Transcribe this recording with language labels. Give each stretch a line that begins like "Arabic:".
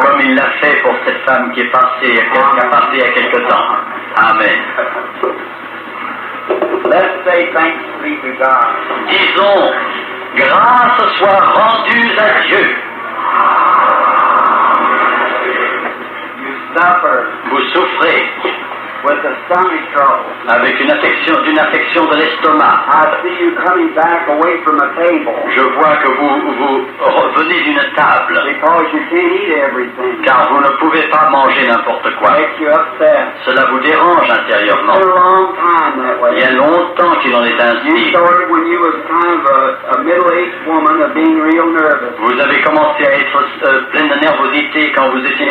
French: comme il l'a fait pour cette femme qui est passée, qui a passé il y a quelque temps.
English: Amen. Let's say thanks be to God.
French: Disons, grâce soit rendue à Dieu.
English: You suffer.
French: Vous souffrez.
English: with a stomach trouble.
French: avec d'une affection de l'estomac.
English: I see you coming back away from a table
French: Je vois que vous revenez d'une table,
English: because you can't eat everything.
French: car vous ne pouvez pas manger n'importe
English: It
French: quoi.
English: makes you upset.
French: Cela vous dérange
English: It's
French: intérieurement.
English: been a long time that
French: Il y a
English: way.
French: longtemps qu'il en est ainsi.
English: started when you was kind of a middle-aged woman of being real nervous.
French: Vous avez commencé à être pleine de nervosité quand vous étiez